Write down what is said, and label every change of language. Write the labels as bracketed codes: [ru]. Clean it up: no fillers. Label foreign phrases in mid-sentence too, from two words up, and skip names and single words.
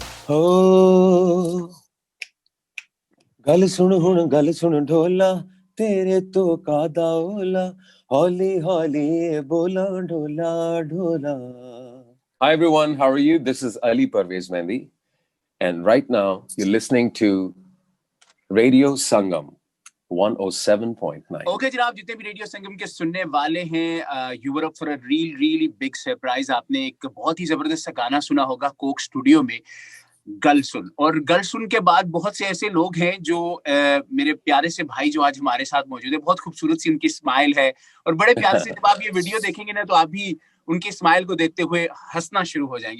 [pa] ਹੋ ਗੱਲ ਸੁਣ ਢੋਲਾ ਤੇਰੇ ਤੋਂ ਕਾਹਦਾ ਓਹਲਾ ਹੌਲੀ ਹੌਲੀ ਬੋਲਾਂ ਢੋਲਾ ਢੋਲਾ. [en] Hi everyone, how are you? This is Ali Parvez Mehndi, and right now you're listening to Radio Sangam 107.9. [hi] ओके जनाब, जितने भी रेडियो संगम के सुनने वाले हैं, [en] you were up for a really big surprise. [hi] आपने एक बहुत ही जबरदस्त सा गाना सुना होगा कोक स्टूडियो में, गल सुन. और गल सुन के बाद बहुत से ऐसे लोग हैं जो मेरे प्यारे से भाई जो आज हमारे साथ मौजूद है, बहुत खूबसूरत सी उनकी स्माइल है और बड़े प्यारे से जब आप ये वीडियो देखेंगे ना तो आप भी उनकी स्माइल को देखते हुए हंसना शुरू हो जाएंगे.